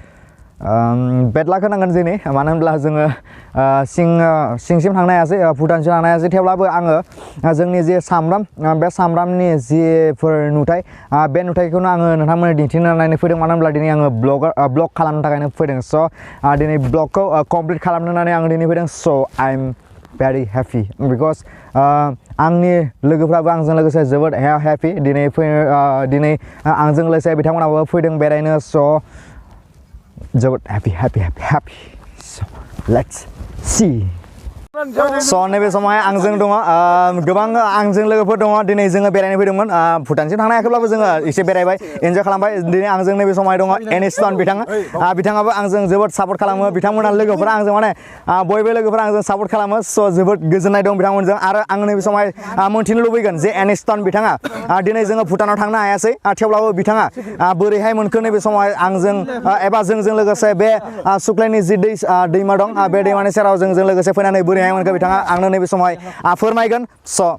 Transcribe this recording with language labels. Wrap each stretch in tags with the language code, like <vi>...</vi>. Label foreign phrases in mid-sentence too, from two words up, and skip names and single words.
<brx>बेड लाक होनांगोन दिनै मानो होनब्ला जोङो सिंसिम थांनो हायासै भुटानसिम थांनो हायासै थेवब्लाबो आङो जोंनि जे सामब्राम बे सामब्रामनि जिफोर नुथाय बे नुथायखौनो आङो नोंथांमोननो दिन्थिनो होननानै फैदों मानो होनब्ला दिनै आङो ब्लग खालामनो थाखायनो फैदों स' दिनै ब्लगखौ कमप्लिट खालामनो होननानै आं दिनै फैदों स'</brx> <en>I am very happy because</en> <brx>आंनि लोगोफ्राबो आंजों लोगोसे जोबोद हेपि दिनै आंजों लोगोसे बिथांमोनाबो फैदों बेरायनो स' जोबोद हेपि</brx> <en>so let's see</en> <brx>स' नैबे समावहाय आंजों दङ गोबां आंजों लोगोफोर दङ दिनै जोङो बेरायनो फैदोंमोन भुटानसिम थांनो हायाखैब्लाबो जोङो एसे बेरायबाय एन्जय खालामबाय दिनै आंजों नैबे समावहाय दङ एनिस्टन बिथाङाबो आंजों जोबोद सापर्ट खालामो बिथांमोना लोगोफोरा आंजों माने बयबो लोगोफोरा आंजों सापर्ट खालामो स' जोबोद गोजोननाय दं बिथांमोनजों आरो आं नैबे समावहाय मोन्थिनो लुबैगोन जे एनिस्टन बिथाङा दिनै जोङो भुटानाव थांनो हायासै थेवब्लाबो बिथाङा बोरैहाय मोनखो नैबे समावहाय आंजों एबा जोंजों लोगोसे बे सुक्लायनि जि दैमा दं बे दैमानि सेराव जोंजों लोगोसे फैनानै बोरैहाय मोनखो बिथाङा आंनो नैबे समावहाय फोरमायगोन स'</brx>